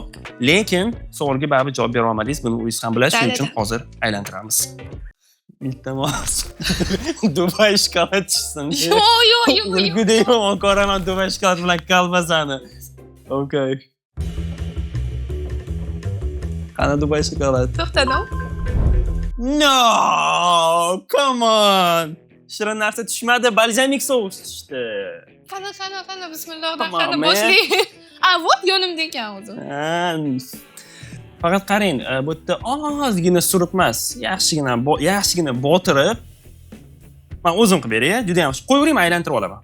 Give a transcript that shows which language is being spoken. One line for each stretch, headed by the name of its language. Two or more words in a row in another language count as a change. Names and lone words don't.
Uzbek: Lekin savolga baribir javob bera olmadingiz. Buni o'zingiz ham bilasiz, shuning uchun hozir aylantiramiz. Iltimos. Dubay shokolad tushsin. Yo'q. Ulgudek yomon ko'raman Dubay shokolad bilan kolbasani. Okay. Qani Dubay shokoladi? To'xtadim.
English: No, come on.
Uzbek: Shirin narsa tushmadi, balzamik sous tushdi. Qani, bismillah,
English: Come on,
Uzbek: qani man. boshlaylik. Вот yonimda ekan o'zi. Faqat qarang, bu yerda ozgina surib emas, yaxshigina botirib. Men o'zim qilib beray, juda ham qo'yaveraymi, aylantirib olaman.